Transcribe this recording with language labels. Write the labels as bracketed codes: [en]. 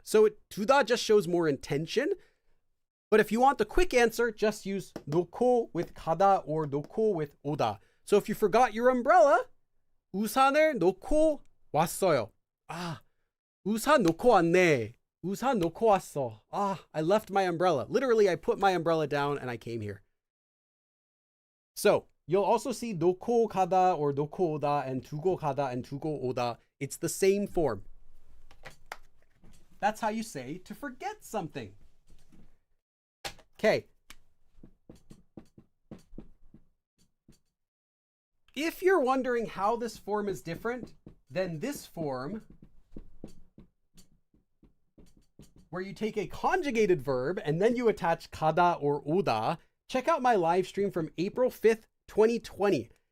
[en] So 두다 just shows more intention. But if you want the quick answer, just use 놓고 with 가다 or 놓고 with 오다. So if you forgot your umbrella, [ko] 우산을 놓고 왔어요. 우산 놓고 왔네. 우산 놓고 왔어. [en] I left my umbrella. Literally, I put my umbrella down and I came here. So you'll also see 놓고 가다 or 놓고 오다 and 두고 가다 and 두고 오다. It's the same form. That's how you say to forget something. Okay. If you're wondering how this form is different than this form, where you take a conjugated verb and then you attach 가다 or 오다, check out my live stream from April 5th, 2020.